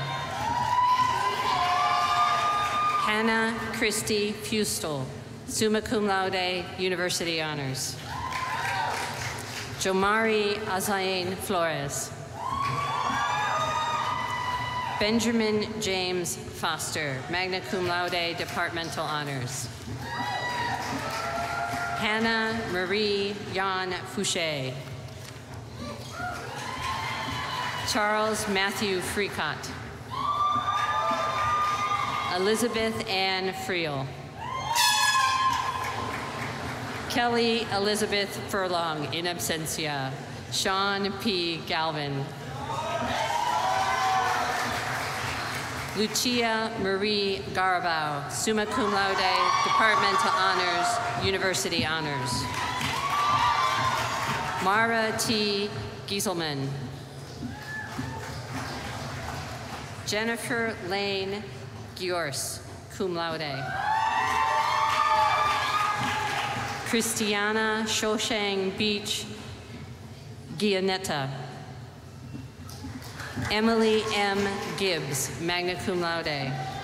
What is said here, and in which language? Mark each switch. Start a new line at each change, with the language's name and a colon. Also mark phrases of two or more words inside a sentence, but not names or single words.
English: Hannah Christy Fustel,
Latin: summa cum laude,
English: University Honors. Jomari Azain Flores. Benjamin James Foster,
Latin: magna cum laude,
English: Departmental Honors. Hannah Marie Jan Fouché. Charles Matthew Freecott. Elizabeth Ann Friel. Kelly Elizabeth Furlong,
Latin: in absentia.
English: Sean P. Galvin. Lucia Marie Garabao,
Latin: summa cum laude,
English: Departmental Honors, University Honors. Mara T. Gieselman. Jennifer Lane Giors,
Latin: cum laude.
English: Christiana Shoshang Beach Gianetta. Emily M. Gibbs,
Latin: magna cum laude.